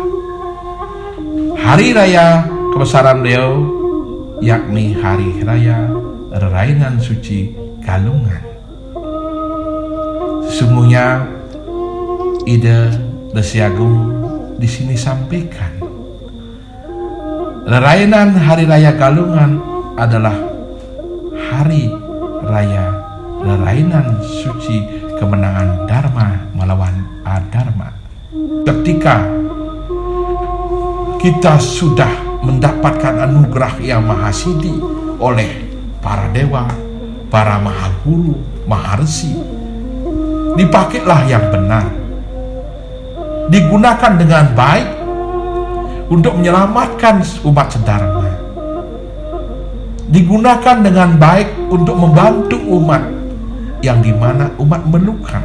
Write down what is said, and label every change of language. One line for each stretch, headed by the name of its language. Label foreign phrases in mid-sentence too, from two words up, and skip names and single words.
Indonesian: Hari raya kebesaran beliau yakni hari raya Rerainan Suci Galungan. Sesungguhnya ide Resi Agung di sini sampaikan, Rerainan Hari Raya Galungan adalah hari raya Rerainan Suci kemenangan Dharma melawan Adharma. Ketika kita sudah mendapatkan anugerah yang mahasidi oleh para dewa, para mahaguru, maharesi, dipakailah yang benar, digunakan dengan baik untuk menyelamatkan umat sedharma, digunakan dengan baik untuk membantu umat yang dimana umat memerlukan.